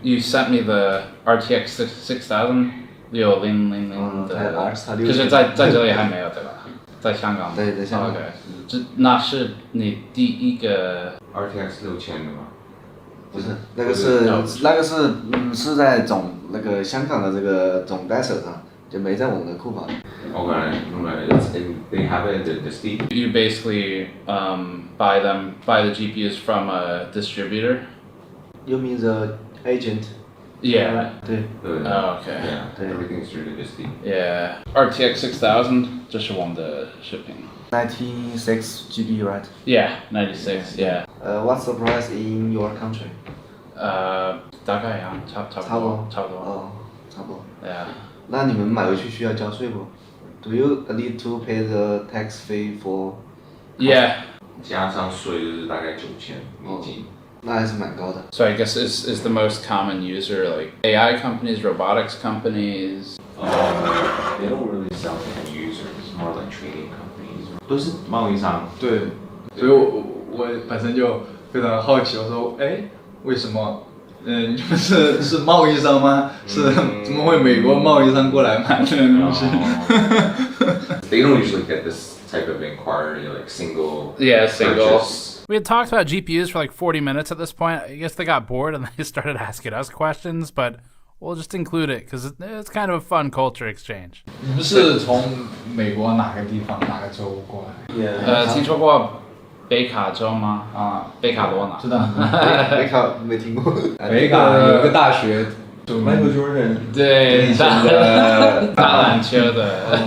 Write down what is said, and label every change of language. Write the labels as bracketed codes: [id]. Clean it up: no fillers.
[en] You sent me the RTX 6000 [zh] 6000的，就是在这里还没有对吧？在香港。对，在香港。 OK， 那是你第一个 RTX 6000的吗？不是，那个是在那个香港的这个总代手上，就没在我们的库房。 [en] Okay, they have it in the Steam. You basically buy the GPUs from a distributor. You mean the agent? Yeah. Oh, okay. Everything is really busy. Yeah. [zh] RTX 6000，这是我们的视频。 [en] 96 GB, right? Yeah, 96. Yeah. What's the price in your country? [zh] 大概呀，差不多。哦，差不多。 [en] Yeah. [zh] 那你们买回去需要交税不 ？ [en] Do you need to pay the tax fee for? Yeah. [zh] 加上税就是大概9000美金。那还是蛮高的。 [en] So I guess is the most common user like AI companies, robotics companies? They don't really sell to end users. It's more like trading companies. [zh] 都是贸易商。对，所以我本身就非常好奇，我说，哎，为什么？你们是贸易商吗？是怎么会美国贸易商过来买这个东西 [en] They don't usually get this type of inquiry, like single. Yeah, single. Purchase. We had talked about GPUs for like 40 minutes at this point. I guess they got bored and they started asking us questions, but we'll just include it because it's kind of a fun culture exchange. [zh] 你们是从美国哪个地方哪个州过来？听说过北卡州吗？啊，北卡罗纳。知道。北卡没听过。北卡有个大学。 [en] Michael Jordan。 [zh] 对，打篮球的。